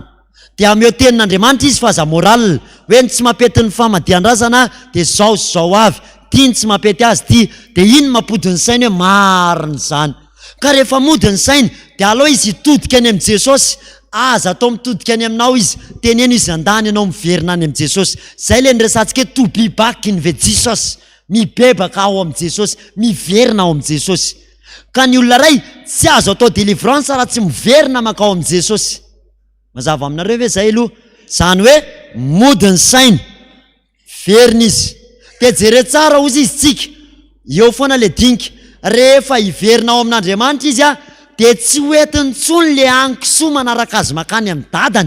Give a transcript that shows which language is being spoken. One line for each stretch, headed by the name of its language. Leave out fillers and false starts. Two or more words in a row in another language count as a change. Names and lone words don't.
Malagasy: Dia ameo tenin'Andriamanitra izy fa aza moral hoe ny tsy mampety ny famadihan-drazana dia zao sy zao avy, tia ny tsy mampety azy tia, dia iny mampody ny sainy hoe marina izany. Ka rehefa mody ny sainy dia aloha izy hitodika any amin'ny Jesosy, aza atao mitodika any aminao izy, teneno izy andany ianao miverina any amin'ny Jesosy. Zay le niresantsika hoe
English: to be back in the Jesus,
Malagasy: mibebaka ao amin'ny Jesosy, miverina ao amin'ny Jesosy. Ka ny olona ray tsy azo atao délivrance raha tsy miverina makao amin'ny Jesosy. Mazava aminareo ve zay aloha? Zany hoe mody ny sainy, verina izy. Dia jere tsara ozy izy tsika, eo foana le dinika, rehefa hiverina ao amin'Andriamanitra izy a, dia tsy hoentiny tsony le ankisoa manaraka azy makany amin'ny dadany.